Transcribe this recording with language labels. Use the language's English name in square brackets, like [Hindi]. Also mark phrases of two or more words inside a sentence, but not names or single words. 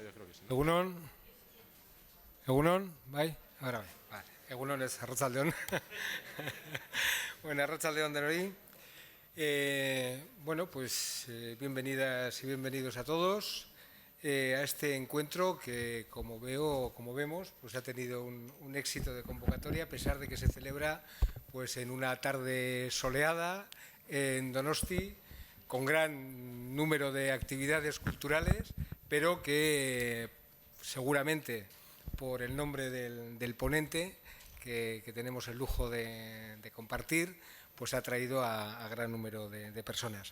[Basque] Egunon, Egunon, bai, ahora bai, vale. Egunon es Arratsaldeon. Bueno, Arratsaldeon denoi. [Spanish] Bueno, pues bienvenidas y bienvenidos a todos a este encuentro que, como vemos, pues ha tenido un éxito de convocatoria, a pesar de que se celebra pues en una tarde soleada en Donosti, con gran número de actividades culturales, pero que seguramente por el nombre del ponente que tenemos el lujo de compartir, pues ha traído a gran número de personas.